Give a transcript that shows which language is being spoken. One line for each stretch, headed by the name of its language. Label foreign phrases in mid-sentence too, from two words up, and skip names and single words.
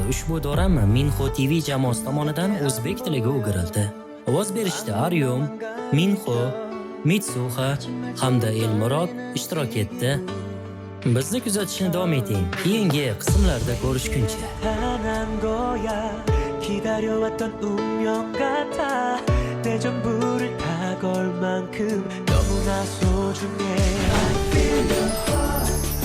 Uzbek: Ushbu dorama Minho TV jamoasi tomonidan o'zbek tiliga o'girildi. Ovoz berishda Aryum, Minho, Mitsuha hamda Elmurod ishtirok etdi. Bizni kuzatishni davom eting. Keyingi qismlarda ko'rishguncha.
Korean: 당한 거야 기다려왔던 운명 같아 내 전부를 다 걸 만큼 너무나 소중해
English: I feel your heart